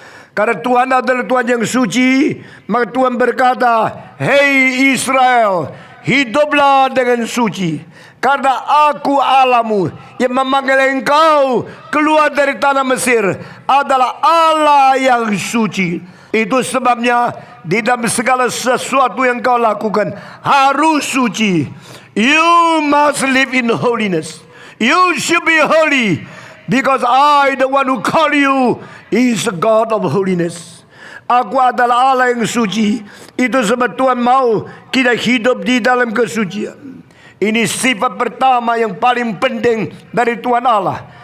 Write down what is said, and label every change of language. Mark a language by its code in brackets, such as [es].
[id] Karena Tuhan adalah Tuhan yang suci, maka Tuhan berkata, hei Israel, hiduplah dengan suci. Karena aku Allahmu yang memanggil engkau keluar dari tanah Mesir adalah Allah yang suci. Itu sebabnya di dalam segala sesuatu yang kau lakukan harus suci. [en] You must live in holiness. You should be holy, because I, the one who call you, is the God of holiness. [id] Aku adalah Allah yang suci. Itu sebab Tuhan mau kita hidup di dalam kesucian. Ini sifat pertama yang paling penting dari Tuhan Allah.